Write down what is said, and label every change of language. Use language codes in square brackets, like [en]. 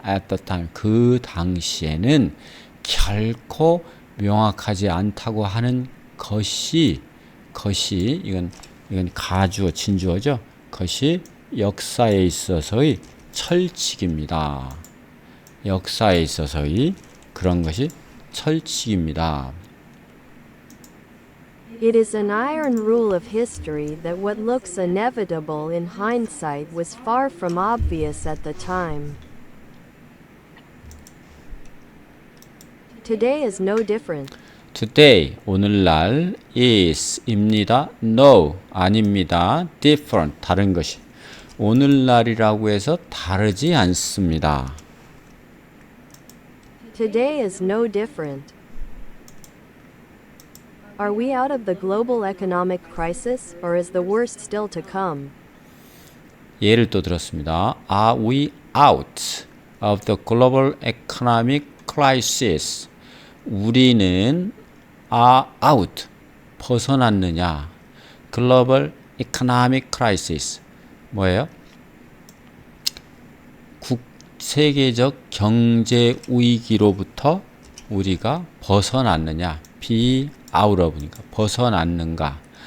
[en] at the time, [ko] 그 당시에는 결코 명확하지 않다고 하는 것이 이건 가주어 진주어죠. 것이 역사에 있어서의 철칙입니다. 역사에 있어서의 그런 것이 철칙입니다. [en] It is an iron rule of history that what looks inevitable in hindsight was far from obvious at the time. Today is no different. Today, [ko] 오늘날 [en] is [ko] 입니다. No, 아닙니다. different, 다른 것이. 오늘날이라고 해서 다르지 않습니다. [en] Today is no different. Are we out of the global economic crisis, or is the worst still to come? [ko] 예를 또 들었습니다. [en] Are we out of the global economic crisis? [ko] 우리는 [en] are out, [ko] 벗어났느냐? [en] global economic crisis, [ko] 뭐예요? 세계적 경제 위기로부터 우리가 벗어났느냐? [en] be out of [ko] 니까 벗어났는가?